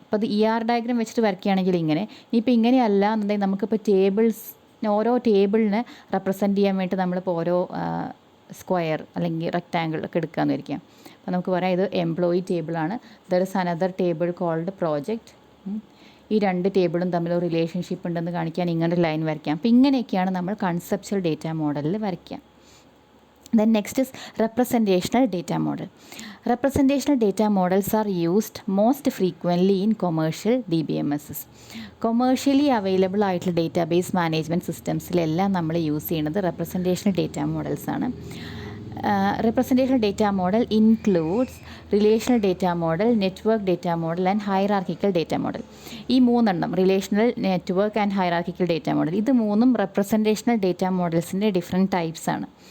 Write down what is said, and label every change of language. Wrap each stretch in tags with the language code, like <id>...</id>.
<ml>അപ്പോൾ അത് ER diagram വെച്ചിട്ട് വരയ്ക്കുകയാണെങ്കിൽ ഇങ്ങനെ. ഇനിയിപ്പോൾ ഇങ്ങനെയല്ല എന്നുണ്ടെങ്കിൽ നമുക്കിപ്പോൾ ടേബിൾസ്, ഓരോ ടേബിളിനെ റെപ്രസെൻറ്റ് ചെയ്യാൻ വേണ്ടി നമ്മളിപ്പോൾ ഓരോ സ്ക്വയർ അല്ലെങ്കിൽ റെക്റ്റാങ്കിൾ ഒക്കെ എടുക്കാമെന്ന് വയ്ക്കാം. അപ്പോൾ നമുക്ക് പറയാം ഇത് employee ടേബിളാണ്.</ml> <en>There is another table called project.</en> <ml>ഈ രണ്ട് ടേബിളും തമ്മിൽ ഒരു റിലേഷൻഷിപ്പ് ഉണ്ടെന്ന് കാണിക്കാൻ ഇങ്ങനെ ഒരു ലൈൻ വരയ്ക്കാം. അപ്പോൾ ഇങ്ങനെയൊക്കെയാണ് നമ്മൾ കൺസെപ്ച്വൽ ഡേറ്റ മോഡലിൽ വരയ്ക്കുക.</ml> <en>Then next is representational data model. Representational data models are used most frequently in commercial DBMSs.</en> <ml>Commercially available ആയിട്ടുള്ള ഡേറ്റാബേസ് മാനേജ്മെൻറ്റ് സിസ്റ്റംസിലെല്ലാം നമ്മൾ യൂസ് ചെയ്യുന്നത് representational data മോഡൽസാണ്.</ml> <en>Representational data model includes relational data model, network data model and hierarchical data model.</en> <ml>ഈ മൂന്നെണ്ണം, relational, network and hierarchical data model, ഇത് മൂന്നും representational data മോഡൽസിൻ്റെ different ടൈപ്സാണ്.</ml>